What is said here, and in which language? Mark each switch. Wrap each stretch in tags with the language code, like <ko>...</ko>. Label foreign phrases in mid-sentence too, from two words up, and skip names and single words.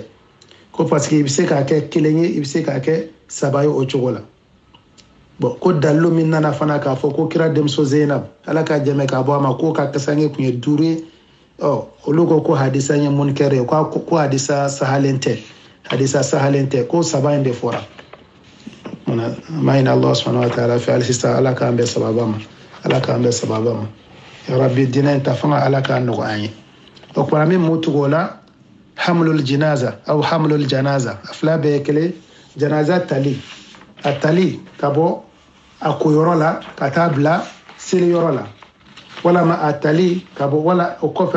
<bm>ko</bm> <fr>parce que</fr> <bm>i bɛ se k'a kɛ kelen ye i bɛ se k'a kɛ 3 ye o cogo la bon ko dalilu min nana fana k'a fɔ ko kira denmuso Zeinab ala ka jɛmɛ k'a bɔ a ma k'o ka kasange tun ye 5 ye olu ko hadisa ye munkar ye ko hadisa sahalen tɛ ko 3 in de fɔra ma ɲini</bm> <ar>الله سبحانه وتعالى</ar> <bm>fɛ hali sisan ala k'an bɛɛ sababa ma</bm> <ar>يا ربي</ar> <bm>diinɛ in ta fanga ala k'a nɔgɔya an ye o kumana min m'o tugu o la</bm> <ar>حمل الجنازة</ar> <bm>a fila bɛɛ ye kelen janaza tali a tali ka bɔ a koyɔrɔ la ka taa bila seliyɔrɔ la walama a tali ka bɔ wala o kɔfɛ</bm>